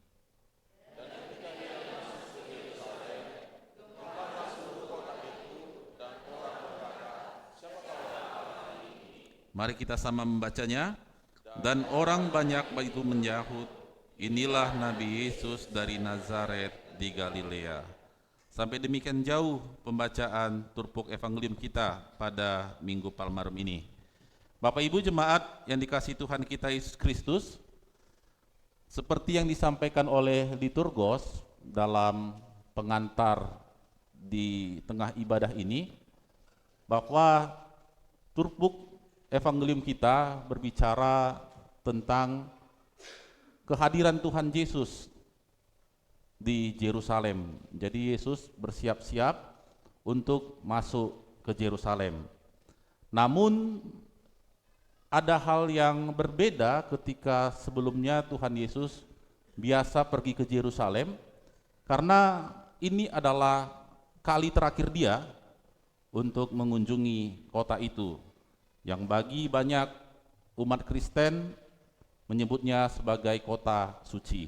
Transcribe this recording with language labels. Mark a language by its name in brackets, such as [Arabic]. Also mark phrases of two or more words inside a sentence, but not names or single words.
[Indonesian] Mari kita sama membacanya. Dan orang banyak itu menjahut, inilah Nabi Yesus dari Nazaret di Galilea. Sampai demikian jauh pembacaan turpuk evangelium kita pada Minggu Palmarum ini. Bapak Ibu jemaat yang dikasihi Tuhan kita Yesus Kristus, seperti yang disampaikan oleh liturgos dalam pengantar di tengah ibadah ini, bahwa turpuk evangelium kita berbicara tentang kehadiran Tuhan Yesus di Yerusalem. Jadi Yesus bersiap-siap untuk masuk ke Yerusalem. Namun ada hal yang berbeda ketika sebelumnya Tuhan Yesus biasa pergi ke Yerusalem, karena ini adalah kali terakhir dia untuk mengunjungi kota itu, yang bagi banyak umat Kristen menyebutnya sebagai kota suci.